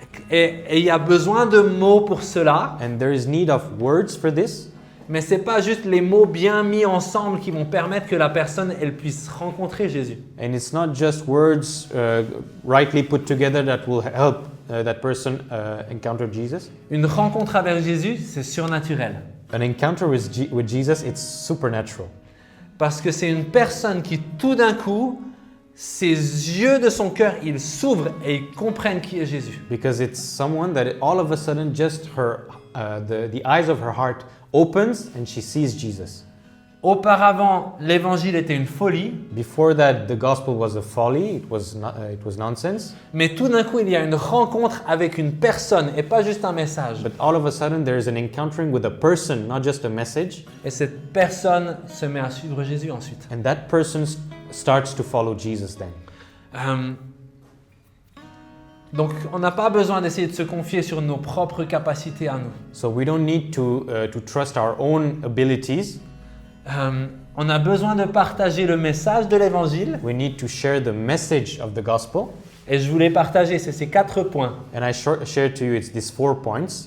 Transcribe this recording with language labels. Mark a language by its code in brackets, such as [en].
[fr] Et il y a besoin de mots pour cela, [en] And there is need of words for this, [fr] mais c'est pas juste les mots bien mis ensemble qui vont permettre que la personne elle puisse rencontrer Jésus. [en] and it's not just words rightly put together that will help that person encounter Jesus. [fr] Une rencontre avec Jésus, c'est surnaturel. [en] An encounter with Jesus, it's supernatural. [fr] Parce que c'est une personne qui tout d'un coup, ses yeux de son cœur, ils s'ouvrent et ils comprennent qui est Jésus. [en] Because it's someone that all of a sudden just the eyes of her heart opens and she sees Jesus. [fr] Auparavant, l'évangile était une folie, [en] Before that, the gospel was a folly, it was nonsense. [fr] mais tout d'un coup, il y a une rencontre avec une personne et pas juste un message. [en] But all of a sudden, there is an encountering with a person, not just a message. [fr] Et cette personne se met à suivre Jésus ensuite. [en] And that person starts to follow Jesus then. [fr] Donc, on n'a pas besoin d'essayer de se confier sur nos propres capacités à nous. [en] So we don't need to trust our own abilities. [fr] On a besoin de partager le message de l'évangile. [en] We need to share the message of the gospel. [fr] Et je voulais partager ces 4 points. [en] And I share to you it's these 4 points.